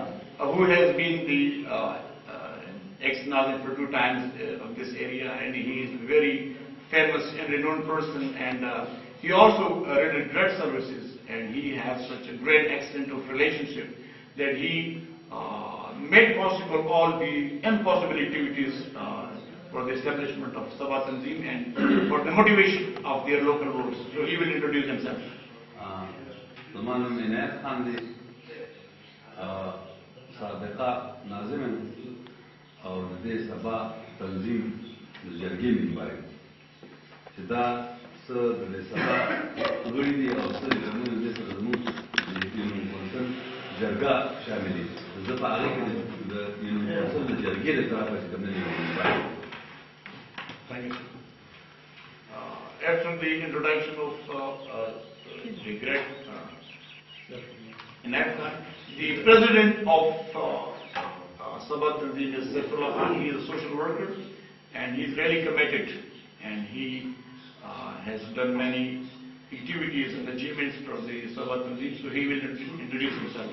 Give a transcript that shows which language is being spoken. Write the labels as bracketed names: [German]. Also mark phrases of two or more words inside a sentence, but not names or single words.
[English] who has been the ex-Nazim for 2 times of this area, and he is a very famous and renowned person, and he also rendered great services, and he has such a great extent of relationship that he made possible all the impossible activities for the establishment of SABA Tanzim and for the motivation of their local roads. So he will introduce himself. [Urdu] سابقہ ناظم اور [Pashto] دې سبا تنظیم د جرګې ممبر چې دا څه د سبا غړي دي او څه د موږ د زموږ د یونیورسال جرګه شامل دي زه په هغه کې د یونیورسال د جرګې د طرفه چې کوم نه [English] Thank you. After the introduction of the great the president of SABA Tanzim is Saifullah Khan. He is a social worker, and he is really committed, and he has done many activities and achievements for the SABA Tanzim, so he will introduce himself.